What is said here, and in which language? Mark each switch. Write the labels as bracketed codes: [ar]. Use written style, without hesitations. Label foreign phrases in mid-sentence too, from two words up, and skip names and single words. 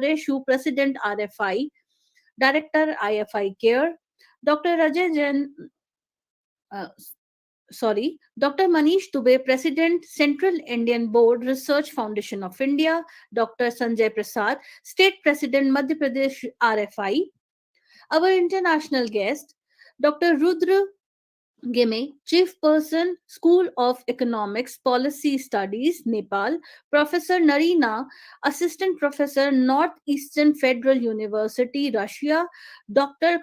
[en] Reshu, President RFI, Director IFI CARE, Dr. Ajay Jain, uh, Dr. Manish Dubey, President, Central Indian Board, Research Foundation of India, Dr. Sanjay Prasad, State President, Madhya Pradesh RFI, our international guest, Dr. Rudra Gime, Chief Person, School of Economics Policy Studies, Nepal, Professor Narina, Assistant Professor, Northeastern Federal University, Russia, Dr.